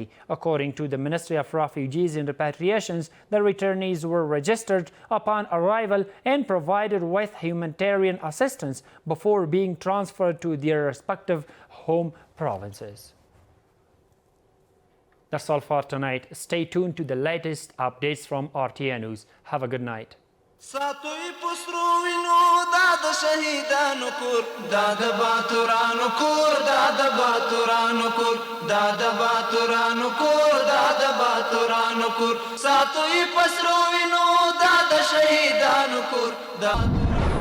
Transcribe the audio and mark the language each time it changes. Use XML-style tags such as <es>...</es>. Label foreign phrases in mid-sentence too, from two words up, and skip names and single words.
<en>According to the Ministry of Refugees and Repatriations, the returnees were registered upon arrival and provided with humanitarian assistance before being transferred to their respective home provinces. That's all for tonight. Stay tuned to the latest updates from RTA News. Have a good night.</en> <ps>ساتوی پسرو وینو دا د شهیدانو کور دا د باتورانو کور دا د باتورانو کور دا د باتورانو کور دا د باتورانو کور ساتوی پسرو وینو دا د شهیدانو کور دا</ps>